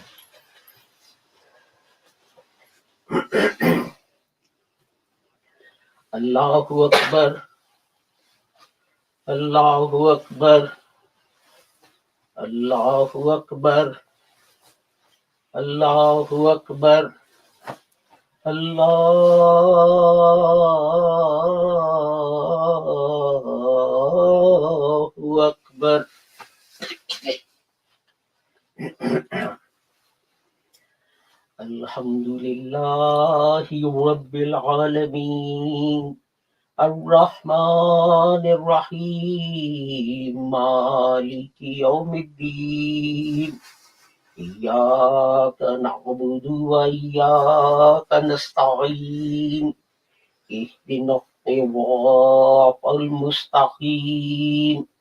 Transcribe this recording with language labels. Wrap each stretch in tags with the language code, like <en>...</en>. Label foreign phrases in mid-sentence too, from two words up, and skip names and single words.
<ar>اللہ اکبر اللہ اکبر اللہ اکبر اللہ اکبر اللہ اکبر الحمد للہ رب العالمین الرحمن الرحیم مالک یوم الدین إياك نعبد وإياك نستعين اهدنا الصراط المستقيم</ar>